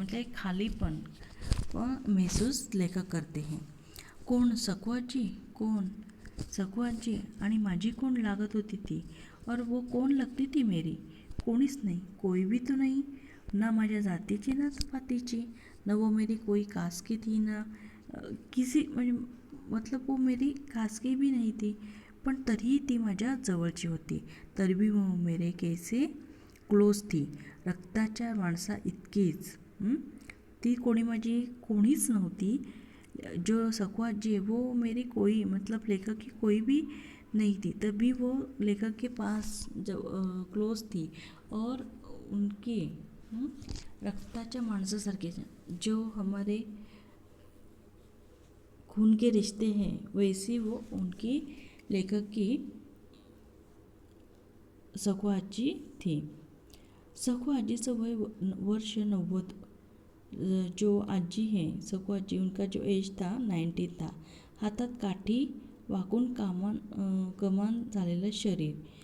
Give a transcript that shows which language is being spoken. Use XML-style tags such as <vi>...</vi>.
<hi>मतलब एक खालीपन महसूस लेखक करते हैं.</hi> <mr>कोण? सखू आजी. कोण? सखू आजी आणि माझी कोण लागत होती ती,</mr> <hi>और वो कोण लगती थी मेरी?</hi> <mr>कोणीच नाही.</mr> <hi>कोई भी तो नहीं.</hi> <mr>ना माझ्या जातीची ना पातीची,</mr> <hi>न वो मेरी कोई कास्ट की थी ना किसी मतलब वो मेरी कास्ट की भी नहीं थी.</hi> <mr>पण तरीही ती माझ्या जवळची होती.</mr> <hi>तरी भी वो मेरे कैसे क्लोज थी.</hi> <mr>रक्ताच्या माणसा इतकीच. ती कोणी माझी कोणीच नव्हती.</mr> <hi>जो सखू आजी है वो मेरी कोई मतलब लेखक की कोई भी नहीं थी. तभी वो लेखक के पास क्लोज थी और उनके</hi> <mr>रक्ताच्या माणसासारखे</mr> <hi>जो हमारे खून के रिश्ते हैं वैसी वो उनकी लेखक की सखू आजी थी.</hi> <mr>सखू आजीचं वय वर्ष 90.</mr> <hi>जो आजी है सखू आजी उनका जो एज था 90 था.</hi> <mr>हातात काठी वाकून कमान झालेलं शरीर.</mr>